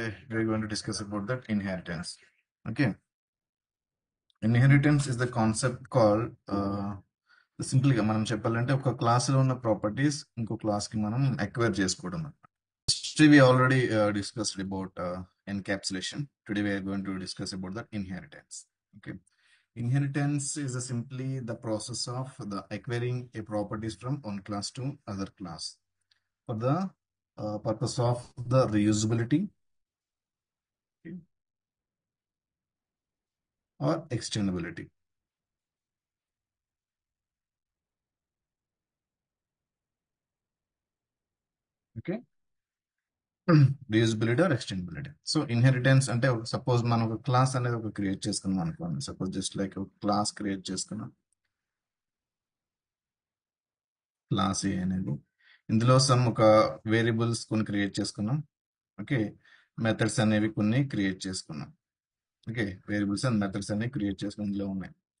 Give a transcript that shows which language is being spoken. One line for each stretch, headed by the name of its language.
English: we're going to discuss about that inheritance. Okay, inheritance is the concept called
Telugu: సింపుల్గా మనం చెప్పాలంటే ఒక క్లాస్లో ఉన్న ప్రాపర్టీస్ ఇంకో క్లాస్కి మనం అక్వైర్ చేసుకోవడం.
English: History we already discussed about encapsulation. Today we are going to discuss about the inheritance. Okay, inheritance is simply the process of the acquiring a properties from one class to other class for the purpose of the reusability, okay, or extendability. Okay, reusability or extendability.
Telugu: So inheritance అంటే suppose మనం ఒక class అనేది ఒక create చేసుకున్నాం అనుకోండి. Suppose just like ఒక class create చేసుకున్నాం, class ఏ అనేది, ఇందులో సమ్ ఒక వేరియబుల్స్ కొన్ని క్రియేట్ చేసుకున్నాం. ఓకే, మెథడ్స్ అనేవి కొన్ని క్రియేట్ చేసుకున్నాం. ఓకే, వేరియబుల్స్ అండ్ మెథడ్స్ అనేవి క్రియేట్ చేసుకుని ఇందులో ఉన్నాయి.